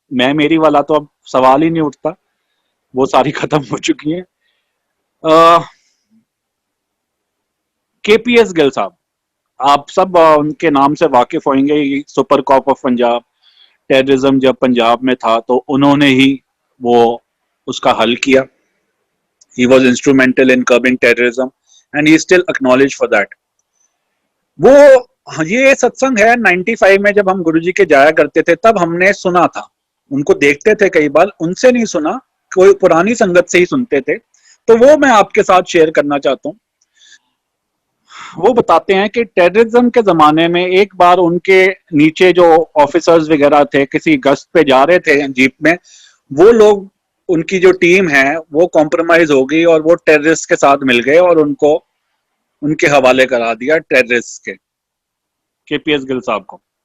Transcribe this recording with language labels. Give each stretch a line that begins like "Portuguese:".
Hindi: मैं मेरी वाला तो अब सवाल ही नहीं उठता, वो सारी खत्म हो चुकी है। केपीएस गिल साहब, आप सब उनके नाम से वाकिफ होंगे,
English: super cop of Punjab,
Hindi: terrorism जब पंजाब में था तो उन्होंने ही वो उसका हल किया.
English: He was instrumental in curbing terrorism and he is still acknowledged for that.
Hindi: वो ये सत्संग है 95 में जब हम गुरुजी के जाया करते थे तब हमने सुना था. उनको देखते थे कई बार, उनसे नहीं सुना, कोई पुरानी संगत से ही सुनते थे. तो वो मैं आपके साथ शेयर करना चाहता हूँ. वो बताते हैं कि टेररिज्म के जमाने में एक बार उनके नीचे जो ऑफिसर्स वगैरह थे किसी गश्त पे जा रहे थे जीप में, वो लोग, उनकी जो टीम है वो कॉम्प्रोमाइज हो गई और वो टेररिस्ट के साथ मिल गए और उनको उनके हवाले करा दिया टेररिस्ट के, केपीएस गिल साहब को.